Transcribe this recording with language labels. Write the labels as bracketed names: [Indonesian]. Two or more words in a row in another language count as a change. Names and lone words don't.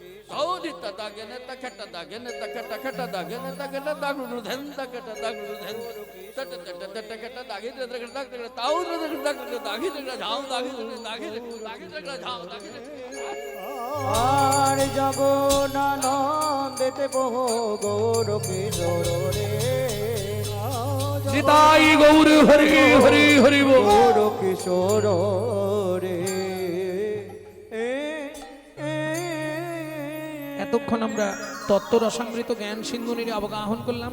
[Bangla] Taudi tatagene takata dagene takata kata dagene takata dagunu dhen takata dagunu dhen tata tata tata kata dagene takata takata taudi takata dagene jao dagene dagene takata jao dagene আর জগনানন্দেতে বহু গৌর কিশোর রে নিতাই গৌর হরি হরি হরি বল। গৌর কিশোর রে এতক্ষণ আমরা তত্ত্ব রসামৃত জ্ঞান সিন্ধুনির অবগাহন করলাম।